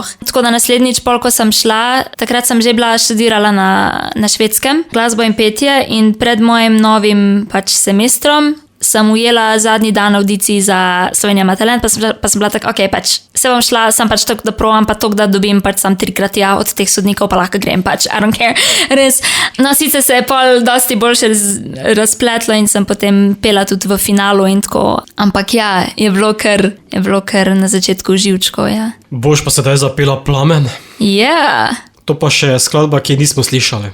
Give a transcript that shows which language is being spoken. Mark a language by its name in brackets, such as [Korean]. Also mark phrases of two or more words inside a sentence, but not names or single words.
[Slovenian] Tako da naslednjič, ko sem šla, takrat sem že bila študirala na Švedskem, glasbo in petje, in pred mojim novim pač semestrom sem ujela zadnji dan audiciji za Slovenija ima talent, pa sem bila tako, ok, pač se bom šla, sem pač tako, da provam, pa tako, da dobim pač sam 3-krat ja od teh sodnikov, pa lahko grem, pač, [English] I don't care, [Slovenian] res. No, sicer se je pol dosti boljše razpletlo in sem potem pela tudi v finalu in tako, ampak ja, je bilo kar na začetku živčko, ja. Boš pa sedaj zapela Plamen? Ja. To pa še skladba, ki nismo slišali.